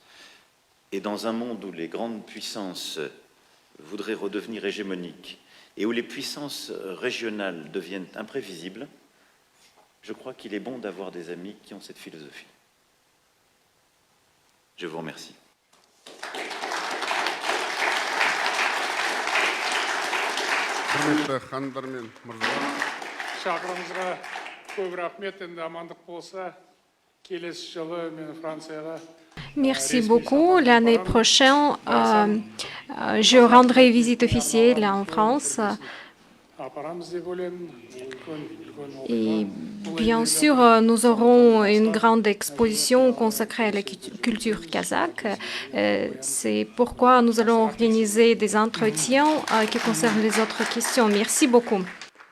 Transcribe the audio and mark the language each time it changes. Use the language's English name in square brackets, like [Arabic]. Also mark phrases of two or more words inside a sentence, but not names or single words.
[French] Et dans un monde où les grandes puissances voudraient redevenir hégémoniques et où les puissances régionales deviennent imprévisibles, Je crois qu'il est bon d'avoir des amis qui ont cette philosophie. Je vous remercie. [Kazakh] Шақырыңызға көп рахмет. Енді амандық болса, келесі жылы мен Францияға [French] Merci beaucoup. L'année prochaine, je rendrai visite officielle en France. [Kazakh] апарамыз деп ойлаймын. [French] Et bien sûr, nous aurons une grande exposition consacrée à la culture kazakh. C'est pourquoi nous allons organiser des entretiens qui concernent les autres questions. Merci beaucoup.